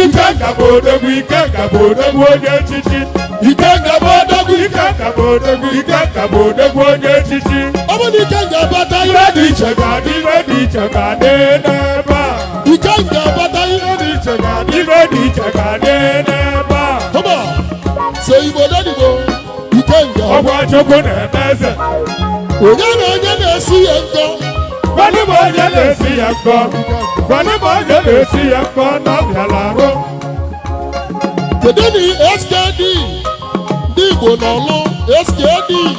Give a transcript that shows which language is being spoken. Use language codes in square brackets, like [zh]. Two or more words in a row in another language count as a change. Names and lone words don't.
[ig] Ikenga bụ odogwu, Ikenga bụ odogwu onye echichi. Ikenga bụ odogwu. Ikenga bụ odogwu, Ikenga bụ odogwu onye echichi. Ọ bụ na Ikenga abata Ife ihe dị iche ga-adị, ife dị iche ga-adị n'ebe a. Ikenga abata ihe Ife dị iche ga-adị, ife dị iche ga-adị n'ebe a. [en] Come on. [ig] So Igbo dadibo, Ikenga. Ọ bụ Chukwu na-eme eze. Onye na onye na-esi ya nkọ? Gwanụ m onye na-esi ya nkọ. Gwanụ m onye na-esi ya nkọ na ọ bịala arụ. Kedu na S K D? Ndị Igbo n'ọlụ, S K D.